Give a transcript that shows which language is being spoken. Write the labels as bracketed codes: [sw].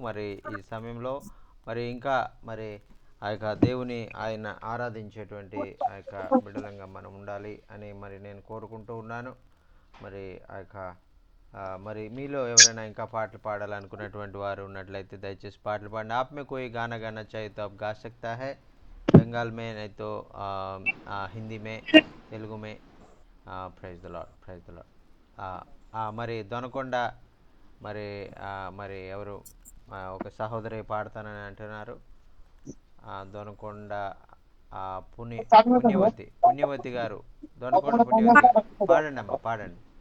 [te] మరి ఈ సమయంలో మరి ఇంకా మరి ఆ యొక్క దేవుని ఆయన ఆరాధించేటువంటి ఆ యొక్క బిడ్డలంగా మనం ఉండాలి అని మరి నేను కోరుకుంటూ ఉన్నాను. మరి ఆ యొక్క మరి మీలో ఎవరైనా ఇంకా పాటలు పాడాలనుకున్నటువంటి వారు ఉన్నట్లయితే దయచేసి పాటలు పాడండి. [hi] आप में कोई गाना गाना चाहिए तो आप गा सकता है, बंगाल में नहीं तो हिंदी में, तेलुगु में. [en] Praise the lord, praise the lord. [te] మరి దొనకొండ మరి మరి ఎవరు ఒక సహోదరి పాడతానని అంటున్నారు. దొనకొండ పుణ్యవతి గారు, దొనకొండ పుణ్యవతి గారు పాడండి అమ్మ, పాడండి.